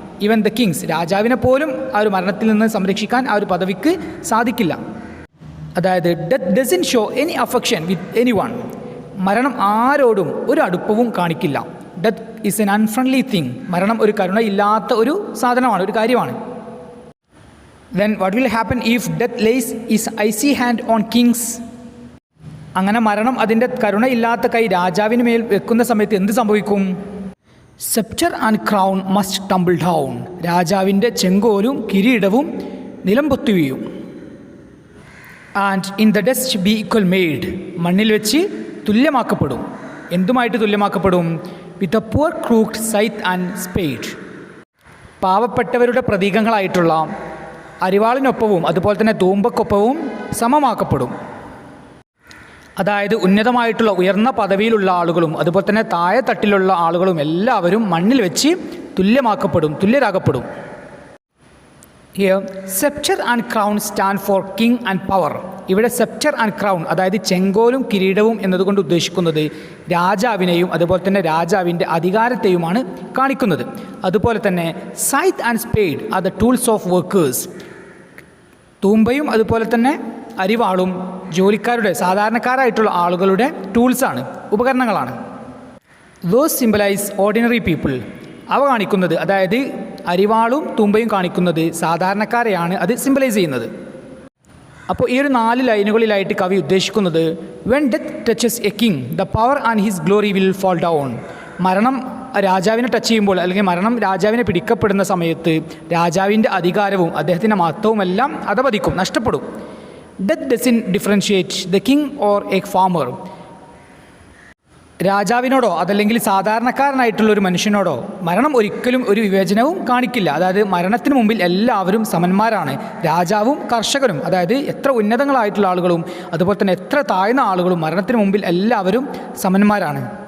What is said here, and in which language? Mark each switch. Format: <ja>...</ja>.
<en>even the kings,</en> <ml>രാജാവിനെ പോലും ആ ഒരു മരണത്തിൽ നിന്ന് സംരക്ഷിക്കാൻ ആ ഒരു പദവിക്ക് സാധിക്കില്ല.</ml> <en>അതായത് death doesn't show any affection with any one.</en> <ml>മരണം ആരോടും ഒരു അടുപ്പവും കാണിക്കില്ല.</ml> <en>Death is an unfriendly thing.</en> <ml>മരണം ഒരു കരുണയില്ലാത്ത ഒരു സാധനമാണ്, ഒരു കാര്യമാണ്.</ml> <en>Then what will happen if death lays its icy hand on kings?</en> <ml>അങ്ങനെ മരണം അതിൻ്റെ കരുണയില്ലാത്ത കൈ രാജാവിന് മേൽ വെക്കുന്ന സമയത്ത് എന്ത് സംഭവിക്കും?</ml> <en>Scepter and crown must tumble down.</en> <ml>രാജാവിൻ്റെ ചെങ്കോലും കിരീടവും നിലംപൊത്തി വീഴും.</ml> <en>And in the dust be equal made.</en> <ml>മണ്ണിൽ വെച്ച് തുല്യമാക്കപ്പെടും. എന്തുമായിട്ട് തുല്യമാക്കപ്പെടും?</ml> <en>With a poor crooked scythe and spade.</en> <ml>പാവപ്പെട്ടവരുടെ പ്രതീകങ്ങളായിട്ടുള്ള അരിവാളിനൊപ്പവും അതുപോലെ തന്നെ തൂമ്പക്കൊപ്പവും സമമാക്കപ്പെടും. അതായത് ഉന്നതമായിട്ടുള്ള ഉയർന്ന പദവിയിലുള്ള ആളുകളും അതുപോലെ തന്നെ താഴെ തട്ടിലുള്ള ആളുകളും എല്ലാവരും മണ്ണിൽ വെച്ച് തുല്യരാകപ്പെടും.</ml> <en>Here, scepter and crown stand for king and power.</en> <ml>ഇവിടെ scepter and crown അതായത് ചെങ്കോലും കിരീടവും എന്നതുകൊണ്ട് ഉദ്ദേശിക്കുന്നത് രാജാവിനെയും അതുപോലെ തന്നെ രാജാവിൻ്റെ അധികാരത്തെയുമാണ് കാണിക്കുന്നത്. അതുപോലെ തന്നെ</ml> <en>scythe and spade are the tools of workers.</en> <ml>തൂമ്പയും അതുപോലെ തന്നെ അരിവാളും ജോലിക്കാരുടെ സാധാരണക്കാരായിട്ടുള്ള ആളുകളുടെ ടൂൾസാണ്, ഉപകരണങ്ങളാണ്.</ml> <en>Those symbolize ordinary people.</en> <ml>അവ കാണിക്കുന്നത്, അതായത് അരിവാളും തൂമ്പയും കാണിക്കുന്നത് സാധാരണക്കാരെയാണ് അത് സിംബലൈസ് ചെയ്യുന്നത്. അപ്പോൾ ഈ ഒരു 4 ലൈനുകളിലായിട്ട് കവി ഉദ്ദേശിക്കുന്നത്</ml> <en>when death touches a king, the power and his glory will fall down.</en> <ml>മരണം രാജാവിനെ ടച്ച് ചെയ്യുമ്പോൾ അല്ലെങ്കിൽ മരണം രാജാവിനെ പിടിക്കപ്പെടുന്ന സമയത്ത് രാജാവിൻ്റെ അധികാരവും അദ്ദേഹത്തിൻ്റെ മഹത്വവുമെല്ലാം അധപതിക്കും, നഷ്ടപ്പെടും.</ml> <en>Death doesn't differentiate the king or a farmer.</en> <ml>രാജാവിനോടോ അതല്ലെങ്കിൽ സാധാരണക്കാരനായിട്ടുള്ള ഒരു മനുഷ്യനോടോ മരണം ഒരിക്കലും ഒരു വിവേചനവും കാണിക്കില്ല. അതായത് മരണത്തിന് മുമ്പിൽ എല്ലാവരും സമന്മാരാണ്. രാജാവും കർഷകരും, അതായത് എത്ര ഉന്നതങ്ങളായിട്ടുള്ള ആളുകളും അതുപോലെ തന്നെ എത്ര താഴ്ന്ന ആളുകളും മരണത്തിന് മുമ്പിൽ എല്ലാവരും സമന്മാരാണ്.</ml>